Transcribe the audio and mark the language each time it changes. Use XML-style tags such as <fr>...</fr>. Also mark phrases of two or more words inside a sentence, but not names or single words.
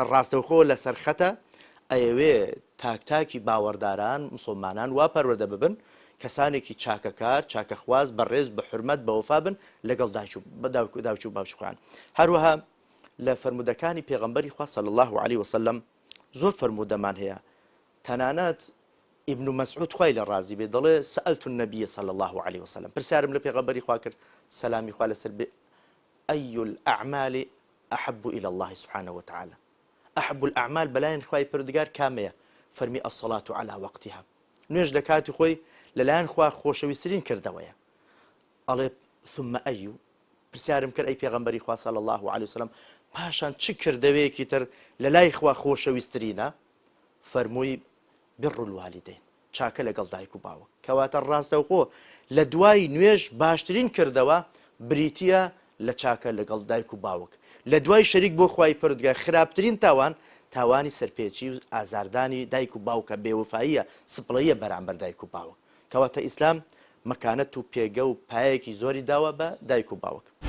<ckb>ڕاستەوخۆ لەسەر خەتە ئەیەوێ تاکتاکی باوەڕداران مسڵمانان وا پەروەردە ببن کەسانێکی چاکەکار چاکەخواز بەڕێز بە حرمەت بە وەفا بن لەگەڵ دایک و باوچ خۆیان هەروەها لە فەرمودەکانی پێغەمبەری خوا</ckb> <ar>صلی الله علیه وسلم</ar> <ckb>زۆر فەرمودەمان هەیە تەنانەت ابن مسعود خوای لە ڕازی بێ دەڵێ</ckb> <ar>سألت النبي صلى الله عليه وسلم</ar> <ckb>پرسیارم لە پێغەمبەری خوا کرد سەلامی خوا لەسەر بێ</ckb> <ar>أي الأعمال أحب إلى الله سبحانه وتعالى أحب الأعمال</ar> <ckb>بلاين خوای پەروەردگار کامەیە فەرمی</ckb> <ar>الصلاة على وقتها</ar> <ckb>نوێژ لە کاتی خۆی لەلایەن خوا خۆشەویستترین کردەوەیە ئەڵێ</ckb> <ar>ثم أي</ar> <ckb>پرسیارم کرد ئەی پێغەمبەری خوا</ckb> <ar>صلی الله عليه وسلم</ar> <ckb>پاشان چ کردەوەیەکی تر لە لای خوا خۆشەویستترینە فەرمووی</ckb> <ar>بر الوالدین</ar> <ckb>چاکە لەگەڵ دایک و باوک کەواتە ڕاستەوخۆ لە دوای نوێژ باشترین کردەوە بریتیە لە چاکە لەگەڵ دایک و باوک لە دوای شەریک بۆ خوای پەروەردگار خراپترین تاوان تاوانی سەرپێچی و ئازاردانی دایک و باوکە بێوفاییە سپڵەیە بەرامبەر دایک و باوک کەواتە ئیسلام مەکانەت و پێگە و پایەکی زۆری داوە بە دایک و باوک</ckb>